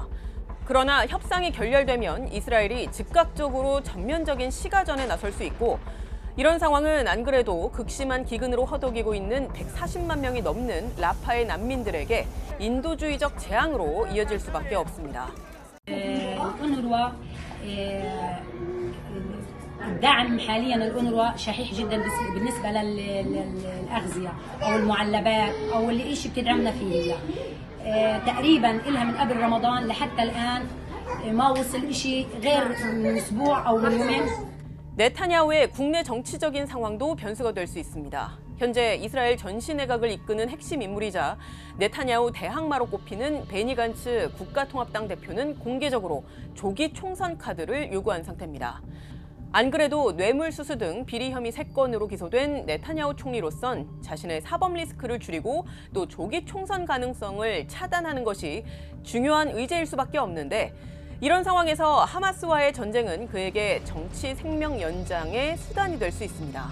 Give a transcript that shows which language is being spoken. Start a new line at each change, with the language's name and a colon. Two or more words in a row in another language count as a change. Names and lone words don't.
Korean: 그러나 협상이 결렬되면 이스라엘이 즉각적으로 전면적인 시가전에 나설 수 있고 이런 상황은 안 그래도 극심한 기근으로 허덕이고 있는 140만 명이 넘는 라파의 난민들에게 인도주의적 재앙으로 이어질 수밖에 없습니다.
Arabic: الدعم حاليا الأونروا شحيح جدا بالنسبة للأغذية أو المعلبات أو اللي إيش بتدعمنا فيه تقريبا إلها من قبل رمضان لحتى الآن ما وصل إشي غير من أسبوع أو من يومين.
Korean: 네타냐후의 국내 정치적인 상황도 변수가 될 수 있습니다. 현재 이스라엘 전시내각을 이끄는 핵심 인물이자 네타냐후 대항마로 꼽히는 베니 간츠 국가통합당 대표는 공개적으로 조기 총선 카드를 요구한 상태입니다. 안 그래도 뇌물수수 등 비리 혐의 3건으로 기소된 네타냐후 총리로선 자신의 사법 리스크를 줄이고 또 조기 총선 가능성을 차단하는 것이 중요한 의제일 수밖에 없는데 이런 상황에서 하마스와의 전쟁은 그에게 정치 생명 연장의 수단이 될 수 있습니다.